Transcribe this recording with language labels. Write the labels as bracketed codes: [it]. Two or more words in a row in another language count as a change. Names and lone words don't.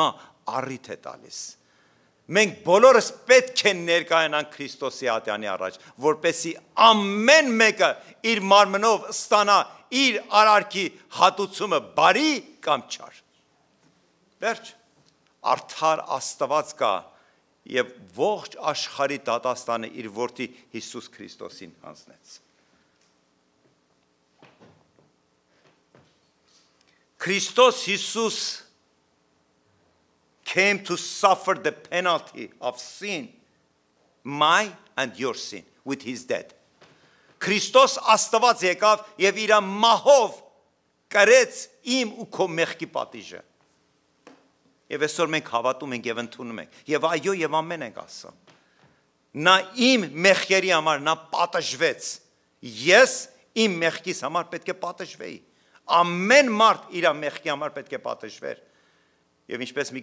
[hy] առիթ է տալիս։ Մենք բոլորս պետք է ներկայանանք Քրիստոսի ատյանի առաջ, որպեսզի ամեն մեկը իր մարմնով ստանա իր արարքի հատուցումը բարի կամ չար։ Վերջ, արդար Աստված կա եւ ողջ աշխարհի դատաստանը իր որդի Հիսուս Քրիստոսին հանձնեց։ [en] Քրիստոս Հիսուս came to suffer the penalty of sin, my and your sin, with his death. [hy] Քրիստոս Աստված եկավ եւ իր մահով կրեց իմ ու քո մեղքի պատիժը։ Եվ այսօր մենք հավատում ենք եւ ընդունում ենք։ Եվ այո եւ ամեն ենք ասում։ Նա իմ մեղքերի համար նա պատժվեց։ Ես իմ մեղքիս համար պետք է պատժվեի։ Ամեն մարդ իր մեղքի համար պետք է պատժվեր։ Եվ ինչպես մի